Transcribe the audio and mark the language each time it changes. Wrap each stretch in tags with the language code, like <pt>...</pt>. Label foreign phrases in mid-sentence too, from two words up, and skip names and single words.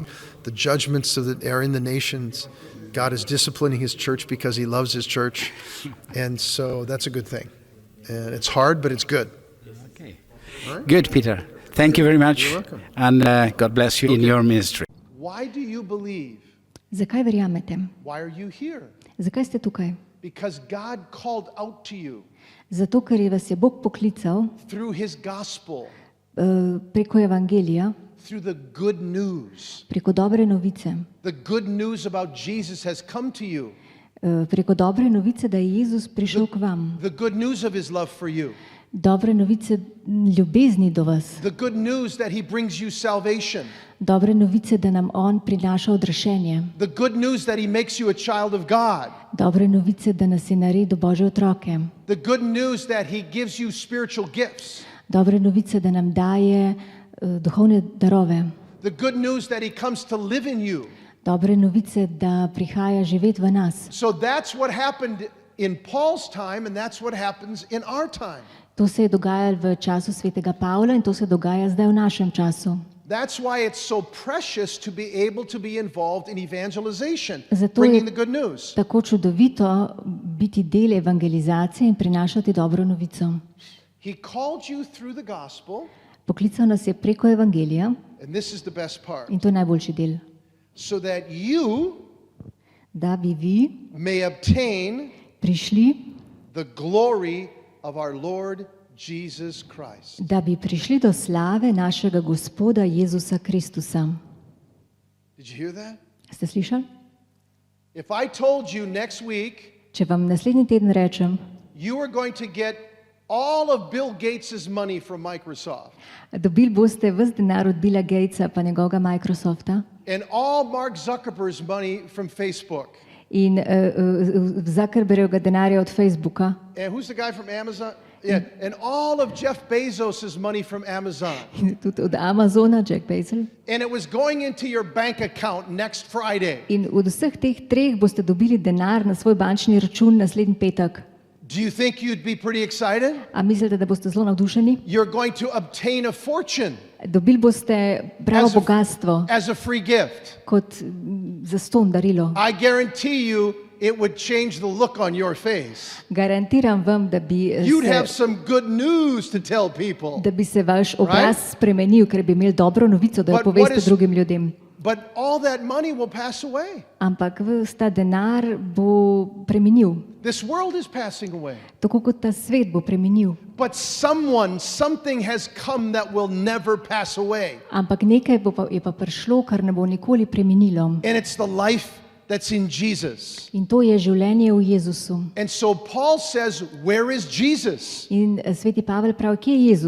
<en>The judgments that are in the nations, God is disciplining His church because He loves His church, and so that's a good thing. And it's hard, but it's good. Okay. Right? Good, Peter. Thank you very much, You're welcome. and God bless you in your ministry. Why do you believe?</en> <sl>Zakaj verjamete?</sl> <en>Why are you here?</en> <sl>Zakaj ste tukaj?</sl> <en>Because God called out to you</en> <sl>Zato, ker je vas je Bog poklical</sl> <en>through His gospel,</en> <sl>preko evangelija,</sl> <en>through the good news.</en> <sl>preko dobre novice.</sl> <en>The good news about Jesus has come to you.</en> <sl>Preko dobre novice, da je Jezus prišel k vam.</sl> <en>The good news of His love for you.</en> <sl>Dobre novice ljubezni do vas.</sl> <en>The good news that He brings you salvation.</en> <sl>Dobre novice, da nam On prinaša odrešenje.</sl> <en>The good news that He makes you a child of God.</en> <sl>Dobre novice, da nas je naredil Božje otroke.</sl> <en>The good news that He gives you spiritual gifts.</en> <sl>Dobre novice, da nam daje duhovne darove.</sl> <en>The good news that He comes to live in you.</en> <sl>Dobre novice, da prihaja živeti v nas.</sl> <en>So that's what happened in Paul's time, and that's what happens in our time.</en> <sl>To se je dogajalo v času svetega Pavla in to se dogaja zdaj v našem času.</sl> <en>That's why it's so precious to be able to be involved in evangelization,</en> <sl>Zato</sl> <en>bringing</en> <sl>je</sl> <en>the good news.</en> <sl>tako čudovito biti del evangelizacije in prinašati dobro novico.</sl> <en>He called you through the gospel,</en> <sl>Poklical nas je preko evangelija</sl> <en>and this is the best part,</en> <sl>in to je najboljši del,</sl> <en>so that you</en> <sl>da bi vi</sl> <en>may obtain</en> <sl>prišli,</sl> <en>the glory of our Lord Jesus Christ.</en> <sl>da bi prišli do slave našega Gospoda Jezusa Kristusa.</sl> <en>Did you hear that?</en> <sl>Ste slišali?</sl> <en>If I told you next week</en> <sl>Če vam naslednji teden rečem,</sl> <en>you are going to get all of Bill Gates' money from Microsoft</en> <sl>dobili boste ves denar od Billa Gatesa pa njegovega Microsofta</sl> <en>and all Mark Zuckerberg's money from Facebook.</en> <sl>in Zuckerbergovega denarja od Facebooka</sl> <en>And who's the guy from Amazon? Yeah, and all of Jeff Bezos' money from Amazon.</en> <sl>in tudi od Amazona, Jack Bezos.</sl> <en>And it was going into your bank account next Friday.</en> <sl>In od vseh teh treh boste dobili denar na svoj bančni račun naslednji petek.</sl> <en>Do you think you'd be pretty excited?</en> <sl>A mislite, da boste zelo navdušeni?</sl> <en>You're going to obtain a fortune</en> <sl>Dobili boste pravo bogatstvo</sl> <en>as a free gift.</en> <sl>kot zastonj darilo.</sl> <en>I guarantee you it would change the look on your face.</en> <sl>Garantiram vam,</sl> <en>You'd have some good news to tell people.</en> <sl>da bi se vaš obraz spremenil, ker bi imeli dobro novico, da jo</sl> <en>But what</en> <sl>poveste</sl> <en>is-</en> <sl>drugim ljudem.</sl> <en>But all that money will pass away.</en> <sl>Ampak ves ta denar bo preminil,</sl> <en>This world is passing away.</en> <sl>tako kot ta svet bo preminil.</sl> <en>But something has come that will never pass away.</en> <sl>Ampak nekaj je pa prišlo, kar ne bo nikoli preminilo.</sl> <en>And it's the life that's in Jesus.</en> <sl>In to je življenje v Jezusu.</sl> <en>And so Paul says, where is Jesus?</en> <sl>In sveti Pavel pravi, kje je Jezus?</sl>